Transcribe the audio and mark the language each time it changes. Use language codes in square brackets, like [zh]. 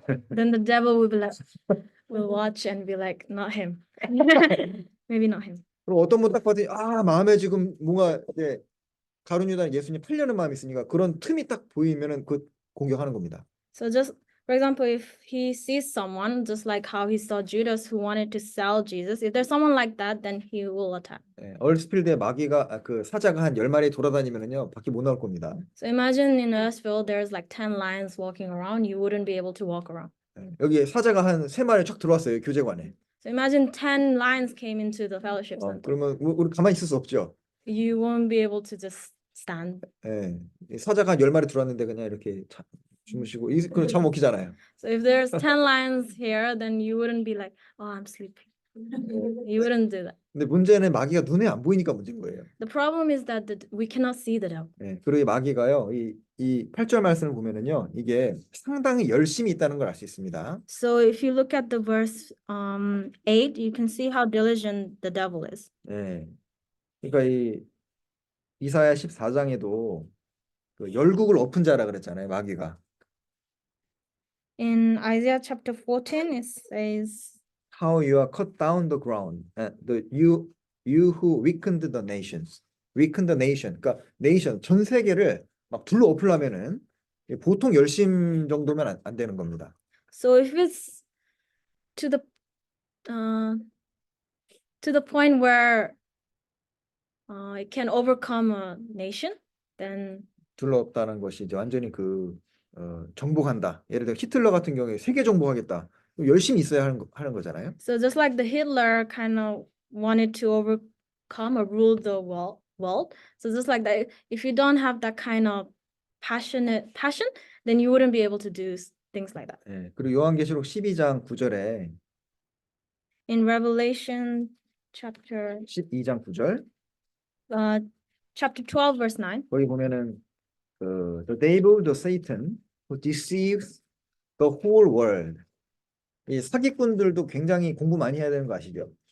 [en] then the devil will watch and be like, not him. Maybe not him. [ko] 그럼 어떤 분 딱 봤더니 마음에 지금 뭔가 이제 가룟 유다는 예수님 팔려는 마음이 있으니까 그런 틈이 딱 보이면은 그 공격하는 겁니다. [en] So just for example, if he sees someone, just like how he saw Judas who wanted to sell Jesus, if there's someone like that, then he will attack. [ko] 예, 얼스필드에 마귀가 그 사자가 한 10마리 돌아다니면은요 밖에 못 나올 겁니다. [en] So imagine in Earthville, there's like 10 lions walking around. You wouldn't be able to walk around. [ko] 예, 여기 사자가 한 3마리 쫙 들어왔어요 교제관에. [en] So imagine 10 lions came into the fellowship center. [ko] 그러면 우리 가만히 있을 수 없죠. [en] You won't be able to just stand. [ko] 예, 이 사자가 한 10마리 들어왔는데 그냥 이렇게 주무시고 그럼 잠 못 끼잖아요. [en] So if there's 10 lions here, then you wouldn't be like, oh, I'm sleeping. You wouldn't do that. [ko] 근데 문제는 마귀가 눈에 안 보이니까 문제인 거예요. [en] The problem is that we cannot see the devil. [ko] 예, 그리고 이 마귀가요, 이 8절 말씀을 보면은요, 이게 상당히 열심히 있다는 걸 알 수 있습니다. [en] So if you look at the verse 8, you can see how diligent the devil is. [ko] 예, 그러니까 이 이사야 14장에도 그 열국을 엎은 자라 그랬잖아요, 마귀가. [en] In Isaiah chapter 14, it says, How you are cut down the ground, you who weakened the nations, weakened the nation. [ko] 그러니까 nation 전 세계를 막 둘러 엎으려면은 보통 열심 정도면 안 되는 겁니다. [en] so if it's to the point where it can overcome a nation, then [ko] 둘러 엎다는 것이 이제 완전히 정복한다. 예를 들어 히틀러 같은 경우에 세계 정복하겠다. 열심히 있어야 하는 거잖아요. [en] so just like the Hitler kind of wanted to overcome or rule the world. So just like that, if you don't have that kind of passion, then you wouldn't be able to do things like that. [ko] 예, 그리고 요한계시록 12장 9절에 [en] In Revelation chapter [ko] 12장 9절 [en] chapter 12 verse 9. [ko] 거기 보면은 [en] the devil, the Satan, who deceives the whole world. [ko] 이 사기꾼들도 굉장히 공부 많이 해야 되는 거 아시죠?